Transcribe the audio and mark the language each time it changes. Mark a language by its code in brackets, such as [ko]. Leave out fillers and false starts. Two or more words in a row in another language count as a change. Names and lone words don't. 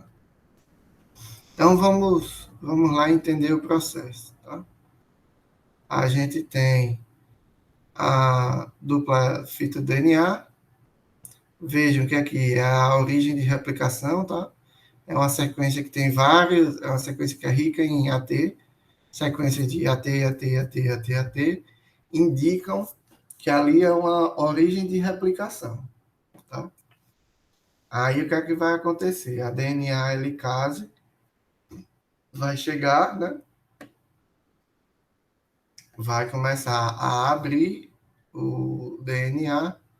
[pt] Então, vamos lá entender o processo. Tá? A gente tem a dupla fita DNA. Vejam que aqui é a origem de replicação, tá? É uma sequência que tem vários, é uma sequência que é rica em AT, sequências de AT, AT, AT, AT, AT, indicam que ali é uma origem de replicação, tá? Aí o que é que vai acontecer? A DNA helicase vai chegar, né? Vai começar a abrir o DNA.